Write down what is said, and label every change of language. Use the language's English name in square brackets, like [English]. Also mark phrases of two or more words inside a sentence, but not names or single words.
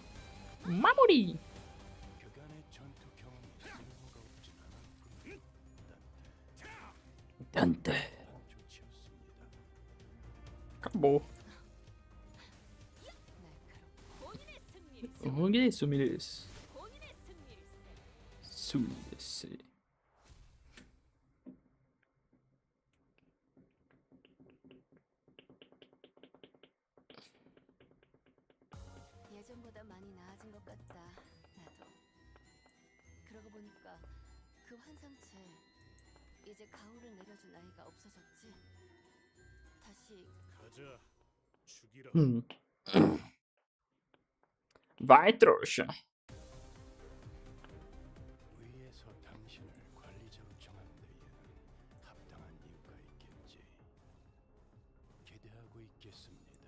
[Korean] 마무리! 그간의 전투 경험이 쓸모가 없진 않았군. 단테. 좋지였습니다. [Portuguese] Acabou. [Korean] 날카롭고 본인의 승리를 [Portuguese] O que é isso, Miris? [Korean] 본인의 승리를 Sumiris. 예전보다 많이 나아진 것 같다. 나도. 그러고 보니까 그 환상체 이제 가호를 내려준 아이가 없어졌지. 다시 가자. 죽이라. [Portuguese] Vai, trouxa. [Korean] 위에서 당신을 관리자로 정한 데에는 합당한 이유가 있겠지. 기대하고 있겠습니다.